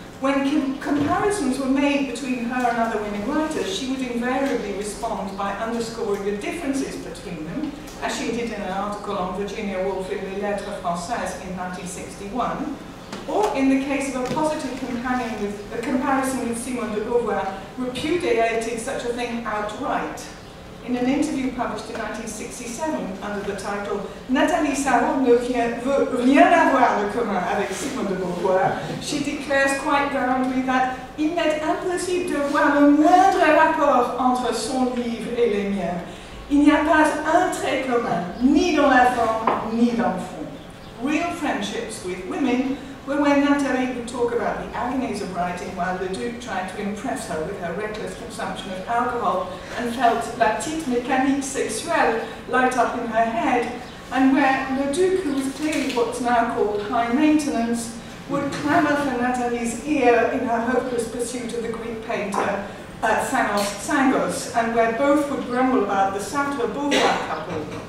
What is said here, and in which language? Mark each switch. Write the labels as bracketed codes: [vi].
[en] When comparisons were made between her and other women writers, she would invariably respond by underscoring the differences between them, as she did in an article on Virginia Woolf in Les Lettres Françaises in 1961, or in the case of a positive comparison with Simone de Beauvoir, repudiated such a thing outright. In an interview published in 1967 under the title Nathalie Sarraute ne veut rien avoir de commun avec Simone de Beauvoir, she declares quite roundly that [fr] il m'est impossible de voir le moindre rapport entre son livre et les miens. Il n'y a pas un trait commun, ni dans la forme, ni dans le fond. [en] Real friendships with women were when Nathalie would talk about the agonies of writing while Le Duc tried to impress her with her reckless consumption of alcohol and felt [fr] la petite mécanique sexuelle [en] light up in her head, and where Le Duc, who was clearly what's now called high maintenance, would clamour for Nathalie's ear in her hopeless pursuit of the Greek painter Thanos Tsangos, and where both would grumble about the Sartre-Beauvoir couple.